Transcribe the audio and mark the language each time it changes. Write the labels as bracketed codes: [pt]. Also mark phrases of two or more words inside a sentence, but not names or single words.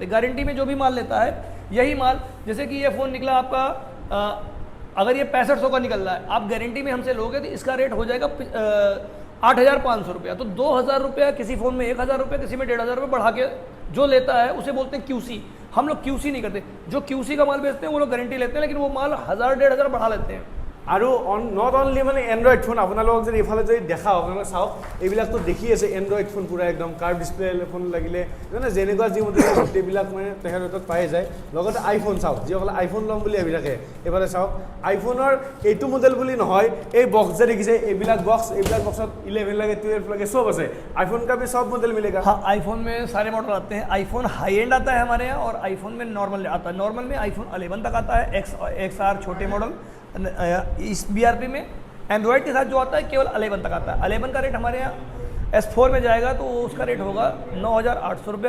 [hi] गारंटी में जो भी माल लेता है यही माल, जैसे कि ये फ़ोन निकला आपका अगर ये 6500 का निकल रहा है, आप गारंटी में हमसे लोगे तो इसका रेट हो जाएगा 8,500 रुपया। तो 2,000 रुपया किसी फ़ोन में, 1,000 रुपया किसी में, 1,500 रुपये बढ़ा के जो लेता है उसे बोलते हैं QC। हम लोग QC नहीं करते। जो QC का माल बेचते हैं वो लोग गारंटी लेते हैं, लेकिन वो माल 1,000-1,500 बढ़ा लेते हैं। [as] আৰু [en] not only [as] মানে এন্ড্ৰইড ফোন, আপোনালোকক যদি এইফালে যদি দেখা আপোনালোকে চাওক এইবিলাকতো দেখি আছে এন্ড্ৰইড ফোন পুৰা একদম কাৰ্ভ ডিছপ্লে ফোন লাগিলে মানে যেনেকুৱা যি মডেল গোটেইবিলাক মানে তেখেতৰ পাই যায়। লগতে আইফোন চাওক, যিসকলে আইফোন ল'ম বুলি ভাবি থাকে এইফালে চাওক। আইফোনৰ এইটো মডেল বুলি নহয়, এই বক্স যে দেখিছে এইবিলাক বক্সত 11 লাগে 12 লাগে सब আছে। [hi] आईफोन का भी सब मॉडल मिलेगा। हाँ आईफोन में सारे मॉडल आते हैं। आईफोन हाई एंड आता है हमारे यहाँ और आईफोन में नॉर्मल आता है। नॉर्मल में आईफोन 11 तक आता है, XR छोटे मॉडल। इस BRP में एंड्रॉयड के साथ जो आता है केवल 11 तक आता है। 11 का रेट हमारे यहाँ S4 में जाएगा तो उसका रेट होगा 9,800 रुपया।